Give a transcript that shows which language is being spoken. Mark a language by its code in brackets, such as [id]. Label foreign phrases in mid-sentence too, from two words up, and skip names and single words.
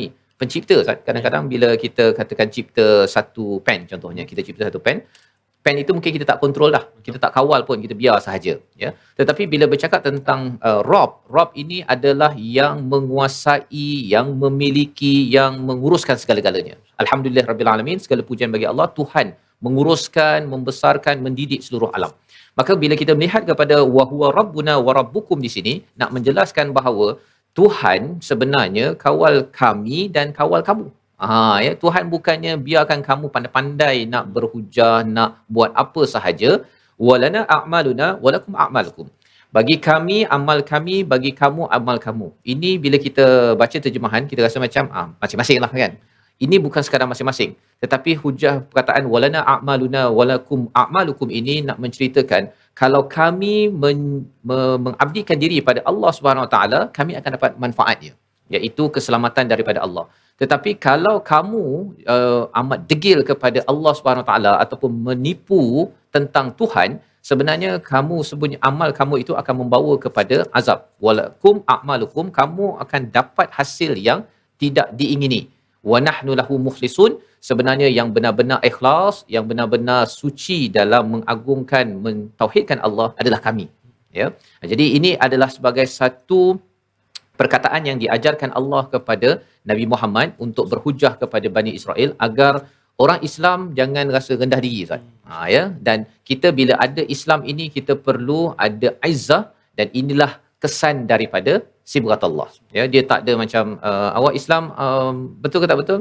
[ms] Pencipta, kadang-kadang bila kita katakan cipta satu pen, contohnya kita cipta satu pen itu mungkin kita tak kontrol dah, kita tak kawal pun, kita biar sahaja, ya. Tetapi bila bercakap tentang Rob ini adalah yang menguasai, yang memiliki, yang menguruskan segala-galanya. [ar] الحمد لله رب العالمين, [ms] segala pujian bagi Allah, Tuhan menguruskan, membesarkan, mendidik seluruh alam. Maka bila kita melihat kepada [ar] وهو ربنا وربكم [ms] di sini, nak menjelaskan bahawa Tuhan sebenarnya kawal kami dan kawal kamu. Ya, Tuhan bukannya biarkan kamu pandai-pandai nak berhujah, nak buat apa sahaja. [ar] ولنا أعمالنا ولكم أعمالكم. [ms] Bagi kami amal kami, bagi kamu amal kamu. Ini bila kita baca terjemahan, kita rasa macam masing-masing lah kan. Ini bukan sekadar masing-masing, tetapi hujah perkataan [ar] ولنا أعمالنا ولكم أعمالكم [ms] ini nak menceritakan kalau kami mengabdikan diri pada Allah [ar] سبحانه وتعالى, [ms] kami akan dapat manfaatnya, iaitu keselamatan daripada Allah. Tetapi kalau kamu amat degil kepada Allah [ar] سبحانه وتعالى [ms] ataupun menipu tentang Tuhan, sebenarnya kamu sebenarnya amal kamu itu akan membawa kepada azab. [ar] ولكم أعمالكم, [ms] kamu akan dapat hasil yang tidak diingini. [ar] ونحن له مخلصون, [ms] sebenarnya yang benar-benar ikhlas, yang benar-benar suci dalam mengagungkan, mentauhidkan Allah adalah kami, ya. Jadi ini adalah sebagai satu perkataan yang diajarkan Allah kepada Nabi Muhammad untuk berhujah kepada Bani Israel agar orang Islam jangan rasa rendah diri, Ustaz. Ya, dan kita bila ada Islam ini, kita perlu ada izzah, dan inilah kesan daripada [ar] صبغة الله. [ms] Ya, dia tak ada macam awak Islam betul ke tak betul?